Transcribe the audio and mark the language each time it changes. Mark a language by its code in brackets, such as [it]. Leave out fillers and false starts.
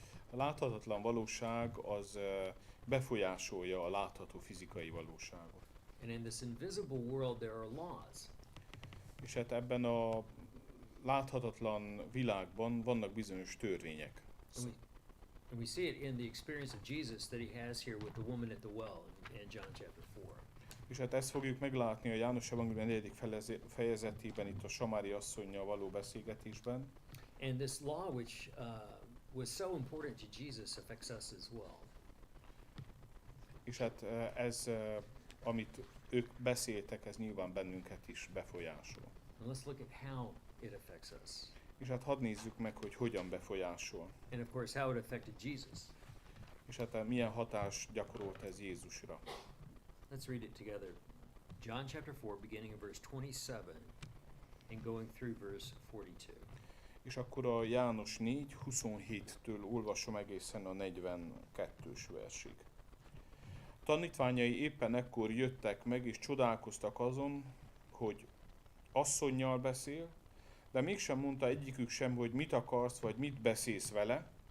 [hu] A láthatatlan valóság az befolyásolja a látható fizikai valóságot. [en] And in this invisible world there are laws. [hu] És hát ebben a láthatatlan világban vannak bizonyos törvények. [en] And we see it in the experience of Jesus that he has here with the woman at the well in John chapter 4. [hu] És hát ezt fogjuk meglátni a János evangélium 4. fejezetében, itt a samári asszonnyal való beszélgetésben. [en] And this law which was so important to Jesus affects us as well. [hu] És hát ez, amit ők beszéltek, ez nyilván bennünket is befolyásol. [en] And let's look at how it affects us. [hu] És hát hadd nézzük meg, hogy hogyan befolyásol. [en] And of course how it affected Jesus. [hu] És hát milyen hatást gyakorolt ez Jézusra. [en] Let's read it together. John chapter 4, beginning in verse 27 and going through verse 42. [hu] És akkor a János 4, 27-től olvasom egészen a 42-ös versig. Tanítványai éppen ekkor jöttek meg, és csodálkoztak azon, hogy asszonnyal beszél, de mégsem mondta egyikük sem, hogy mit akarsz, vagy mit beszélsz vele.